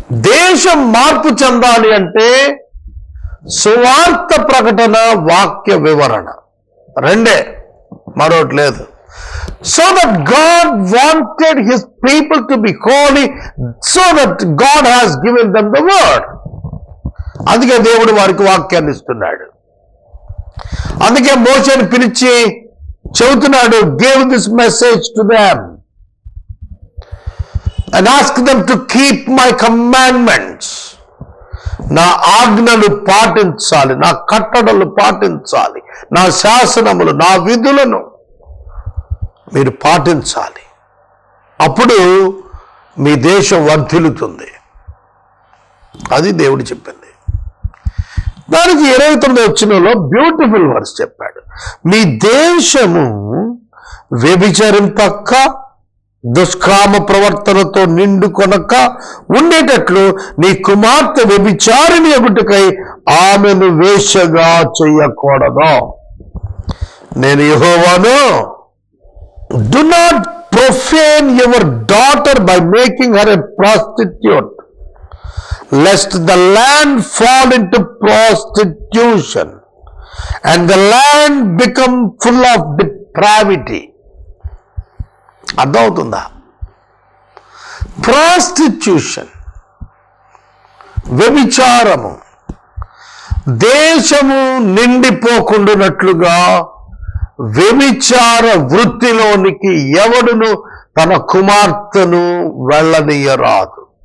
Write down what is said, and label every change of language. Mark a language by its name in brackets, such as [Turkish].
[Telugu] దేశం మార్పు చెందాలి అంటే సువార్త ప్రకటన, వాక్య వివరణ రెండే, మరొకటి లేదు. [English] So that God wanted his people to be holy, so that God has given them the word. [Telugu] అందుకే దేవుడు వారికి వాక్యాన్ని ఇస్తున్నాడు. అందుకే మోషేని పిలిచి చెబుతున్నాడు, [English] give this message to them and ask them to keep my commandments. [Telugu] నా ఆజ్ఞలు పాటించాలి, నా కట్టడలు పాటించాలి, నా శాసనములు, నా విధులను మీరు పాటించాలి. అప్పుడు మీ దేశం వర్ధిల్లుతుంది. అది దేవుడు చెప్పింది. దానికి 29వ వచనంలో బ్యూటిఫుల్ వర్స్ చెప్పాడు. మీ దేశము వ్యభిచరింపక, దుష్కామ ప్రవర్తనతో నిండుకొనక ఉండేటట్లు నీ కుమార్తె వ్యభిచారిణి అగుటకై ఆమెను వేశ్యగా చెయ్యకూడదు. నేను యెహోవాను. [English] Do not profane your daughter by making her a prostitute, lest the land fall into prostitution and the land become full of depravity. [Telugu] అర్థమవుతుందా? ప్రాస్టిట్యూషన్, వ్యభిచారము దేశము నిండిపోకుండానట్లుగా వ్యభిచార వృత్తిలోనికి ఎవడును తన కుమార్తెను వెళ్ళనీయరాదు.